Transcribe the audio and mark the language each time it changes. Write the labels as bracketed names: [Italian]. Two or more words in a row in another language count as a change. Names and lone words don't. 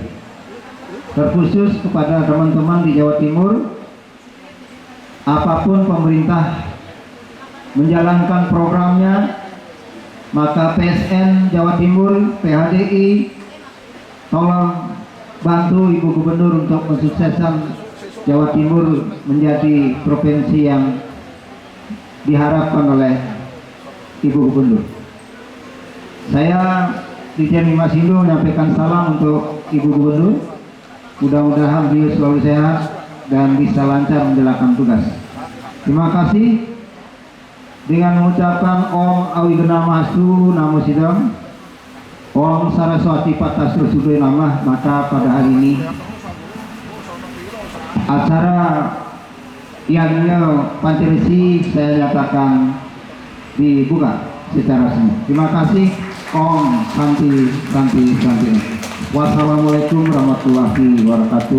[Indonesian] Terkhusus kepada teman-teman di Jawa Timur, apapun pemerintah menjalankan programnya, maka PSN Jawa Timur, PHDI, tolong bantu Ibu Gubernur untuk mensukseskan Jawa Timur menjadi provinsi yang diharapkan oleh Ibu Gubernur. Saya Dirjen Bimas Hindu menyampaikan salam untuk Ibu Gubernur. Mudah-mudahan beliau selalu sehat dan bisa lancar menjalankan tugas. Terima kasih. Dengan mengucapkan [Sanskrit] Om Awigena Mastu Namo Sidam, Om Saraswati Patasur Sudoi Namah, [Indonesian] maka pada hari ini acara Yanya Panceresi saya nyatakan dibuka secara resmi. Terima kasih. [Sanskrit] Om Santi. [Arabic] والسلام عليكم ورحمة الله وبركاته.